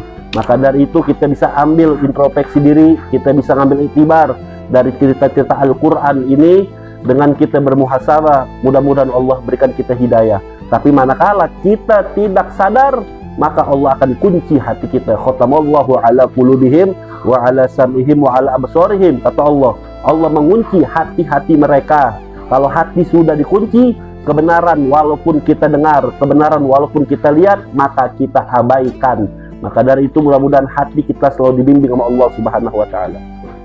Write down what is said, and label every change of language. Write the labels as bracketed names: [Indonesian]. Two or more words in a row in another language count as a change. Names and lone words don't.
[Indonesian] Maka dari itu kita bisa ambil introspeksi diri, kita bisa ambil iktibar dari cerita-cerita Al-Quran ini. Dengan kita bermuhasabah, mudah-mudahan Allah berikan kita hidayah. Tapi manakala kita tidak sadar, maka Allah akan kunci hati kita. [Arabic] ختم الله على قلوبهم وعلى سمعهم وعلى أبصارهم. [Indonesian] Kata Allah, Allah mengunci hati-hati mereka. Kalau hati sudah dikunci, kebenaran walaupun kita dengar, kebenaran walaupun kita lihat, maka kita abaikan. Maka dari itu mudah-mudahan hati kita selalu dibimbing oleh Allah [Arabic] سبحانه وتعالى.